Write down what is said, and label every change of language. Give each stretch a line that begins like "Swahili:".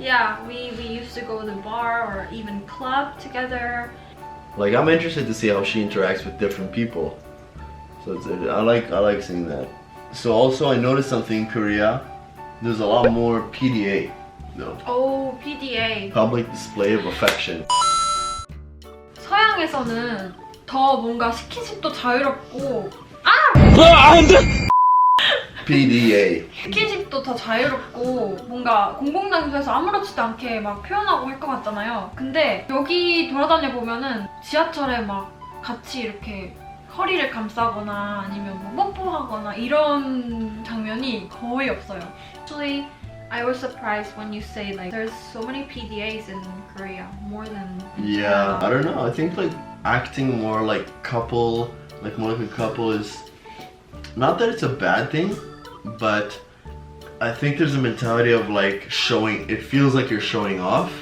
English: Yeah, we used to go to the bar or even club together. Like I'm interested to see how she interacts with different people. So I like seeing that. So also I noticed something in Korea. There's a lot more PDA though. Oh, PDA. Public display of affection.
Korean: 서양에서는 더 뭔가 스킨십도 자유롭고
English: PDA.
Korean: 스킨십도 더 자유롭고 뭔가 공공장소에서 아무렇지도 않게 막 표현하고 할 것 같잖아요. 근데 여기 돌아다녀 보면은 지하철에 막 같이 이렇게 허리를 감싸거나 아니면 뭐 뽀뽀하거나 이런 장면이 거의 없어요.
English: Actually, I was surprised when you say like there's so many PDAs in Korea, more than. Yeah, I don't know. I think like acting more like couple, like more like a couple is not that it's a bad thing, but I think there's a mentality of like showing, it feels like you're showing off.